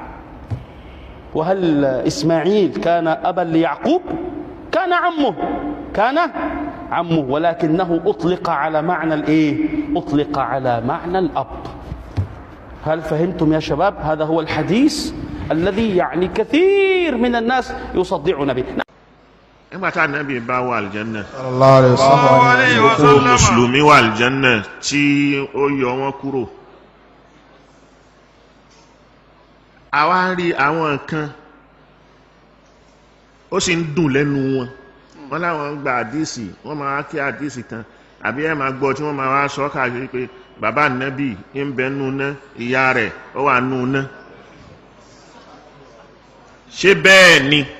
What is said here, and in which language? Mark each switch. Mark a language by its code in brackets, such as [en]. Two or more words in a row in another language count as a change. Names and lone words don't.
[ar] وهل إسماعيل كان أبا ليعقوب؟ كان عمه، ولكنه أطلق على معنى الإيه؟ أطلق على معنى الأب. هل فهمتم يا شباب؟ هذا هو الحديث الذي يعني كثير من الناس يصدعون به. [yo] nígbà tá Ànábì bá wà àlùjánnà [ar] صلى الله عليه وسلم [yo] gbogbo mùsùlùmí wà àlùjánnà tí ó yọ wọn kúrò àwa ń rí àwọn kan ó sì ń dùn lẹ́nu wọn wọ́n láwọn ń gba àdísì wọ́n máa kí àdísì kan àbí ẹ máa gbọ́ tí wọ́n máa wá sọ káàkiri pé bàbá nẹ́bì ń bẹ nù ná ìyá rẹ̀ ó wà nù ná ṣé bẹ́ẹ̀ ni